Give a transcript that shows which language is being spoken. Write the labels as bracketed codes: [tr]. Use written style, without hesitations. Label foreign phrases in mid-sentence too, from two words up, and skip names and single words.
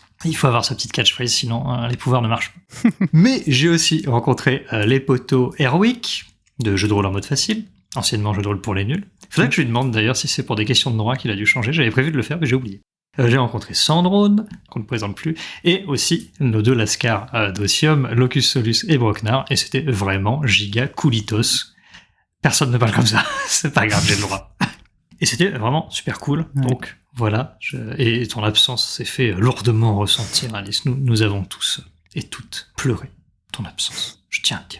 [fr] Il faut avoir sa petite catchphrase, sinon les pouvoirs ne marchent pas. Mais j'ai aussi rencontré les potos Airwick, de jeu de rôle en mode facile, anciennement jeu de rôle pour les nuls. Il faudrait que je lui demande d'ailleurs si c'est pour des questions de droit qu'il a dû changer. J'avais prévu de le faire, mais j'ai oublié. J'ai rencontré Sandrone, qu'on ne présente plus, et aussi nos deux lascars d'Ossium, Locus Solus et Brocknar, et c'était vraiment giga coolitos. Personne ne parle comme ça, c'est pas grave, j'ai le droit. Et c'était vraiment super cool, donc voilà. Et ton absence s'est fait lourdement ressentir, Alice. Nous avons tous et toutes pleuré ton absence, je tiens à dire.